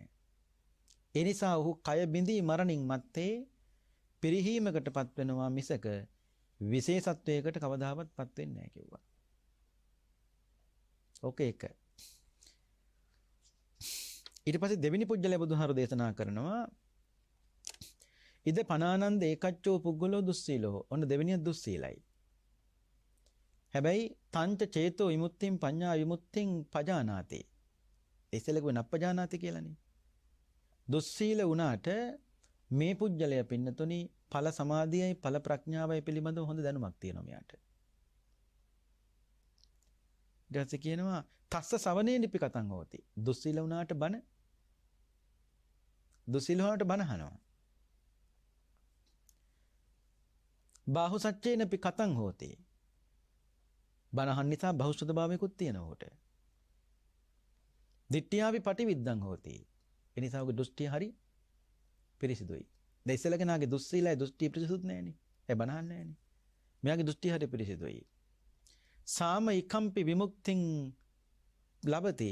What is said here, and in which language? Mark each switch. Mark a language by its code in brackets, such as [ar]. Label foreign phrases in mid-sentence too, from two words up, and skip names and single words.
[si] ඒ නිසා ඔහු කය බිඳී මරණින් මත්තේ පිරිහීමකටපත් වෙනවා මිසක විශේෂත්වයකට කවදාවත්පත් වෙන්නේ නැහැ කිව්වා. ඕකේ එක. ඊට පස්සේ දෙවෙනි පුජ්‍යලය බුදුහාරු දේශනා කරනවා [pi] ඉද පනානන්ද ඒකච්චෝ පුද්ගලෝ දුස්සීලෝ. [si] ඔන්න දෙවෙනිය දුස්සීලයි. [pi] හැබැයි තංච චේතෝ විමුක්තිං පඤ්ඤා විමුක්තිං පජානාති. [si] ඉස්සෙල්ලකෝ නප්පජානාති කියලානේ. දුස්සීල වුණාට මේ පුජ්‍යලය පින්නතුනි ඵල සමාධියයි ඵල ප්‍රඥාවයි පිළිබඳව හොඳ දැනුමක් තියෙනවා මෙයාට. ඊට කියනවා [pi] තස්ස සවනේනිපි කතං හෝති. [si] දුස්සීල වුණාට බන දුස්සීල වුණාට බන අහනවා. [pi] බාහු සච්චේනපි කතං හෝති. [si] බනහන් නිසා බහුසුත භාවයකුත් තියෙනවා උට. [pi] දිට්ඨියාවි පටිවිද්දං හෝති. [si] ඒ නිසා ඔගේ දෘෂ්ටිය හරි පිරිසිදුයි. දැන් ඉස්සලකනාගේ දුස්සීලයි දෘෂ්ටි පිරිසිදුත් නැහැනේ. ඒ බනහන් නැහැනේ. මෙයාගේ දෘෂ්ටි හරි පිරිසිදුයි. [pi] සාම ඉකම්පි විමුක්තිං ලබති.